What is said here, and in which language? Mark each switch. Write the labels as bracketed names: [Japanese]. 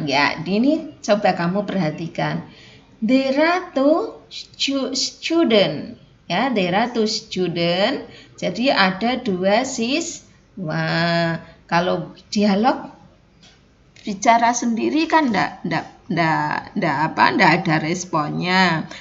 [Indonesian] Ya, ini coba kamu perhatikan. [English] There are two student. Ya, there are two student. [Indonesian] Jadi ada 2 siswa. Kalau dialog bicara sendiri kan enggak ada responnya.